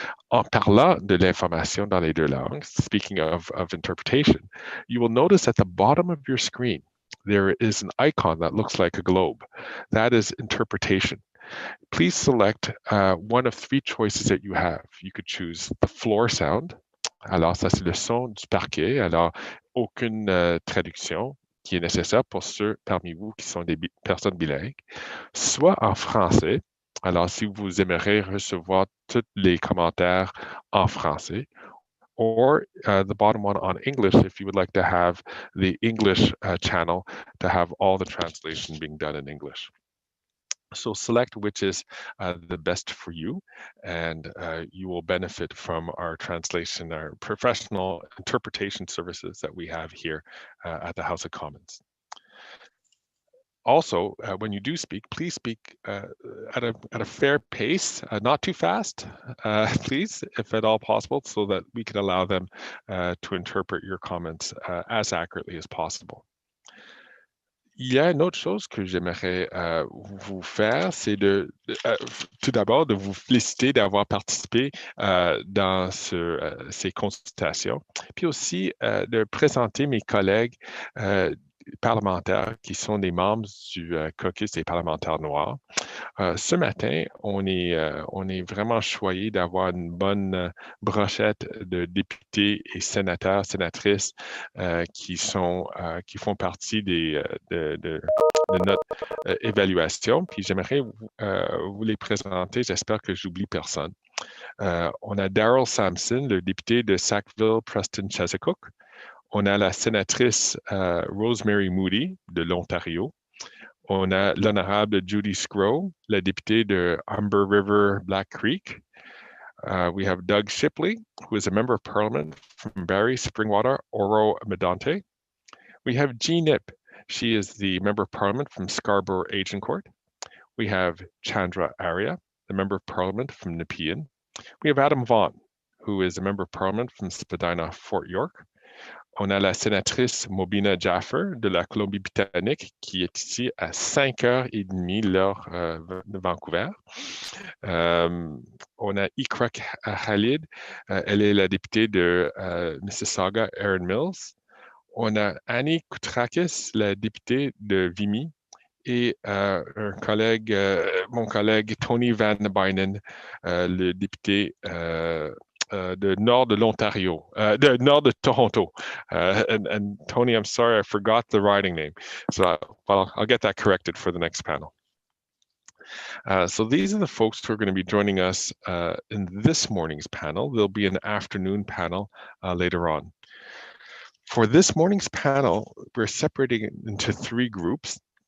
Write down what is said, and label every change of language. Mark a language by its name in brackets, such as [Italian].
[French] En parlant de l'information dans les deux langues, [English] speaking of interpretation, you will notice at the bottom of your screen, there is an icon that looks like a globe. That is interpretation. Please select one of three choices that you have. You could choose the floor sound. [French] Alors, ça, c'est le son du parquet. Alors, aucune traduction qui est nécessaire pour ceux parmi vous qui sont des personnes bilingues, soit en français. Alors, si vous aimeriez recevoir tous les commentaires en français, [English] or the bottom one on English, if you would like to have the English channel to have all the translation being done in English. So select which is the best for you, and you will benefit from our translation, our professional interpretation services that we have here at the House of Commons. Also, when you do speak, please speak at a fair pace, not too fast, please, if at all possible, so that we can allow them to interpret your comments as accurately as possible. [French] Il y a une autre chose que j'aimerais vous faire, c'est tout d'abord de vous féliciter d'avoir participé dans ces consultations, puis aussi de présenter mes collègues parlementaires qui sont des membres du caucus des parlementaires noirs. Ce matin, on est vraiment choyé d'avoir une bonne brochette de députés et sénateurs, sénatrices qui font partie de notre évaluation. Puis j'aimerais vous les présenter. J'espère que j'oublie personne. On a Daryl Sampson, le député de Sackville-Preston-Chesapeake. On a la sénatrice Rosemary Moody de l'Ontario. On a l'honorable Judy Sgro, la députée de Humber River Black Creek. [English] We have Doug Shipley, who is a member of parliament from Barrie, Springwater, Oro, Medonte. We have Jean Nip. She is the member of parliament from Scarborough Agincourt. We have Chandra Arya, the member of parliament from Nepean. We have Adam Vaughan, who is a member of parliament from Spadina, Fort York. [French] On a la sénatrice Mobina Jaffer de la Colombie-Britannique qui est ici à 5h30 l'heure de Vancouver. On a Ikra Khalid, elle est la députée de Mississauga, Erin Mills. On a Annie Koutrakis, la députée de Vimy. Et mon collègue Tony Van Bynen, le député de nord de l'Ontario, de nord de Toronto. [English] And Tony, I'm sorry, I forgot the riding name. So I'll get that corrected for the next panel. So these are the folks who are going to be joining us in this morning's panel. There'll be an afternoon panel later on. For this morning's panel, we're separating it into three groups.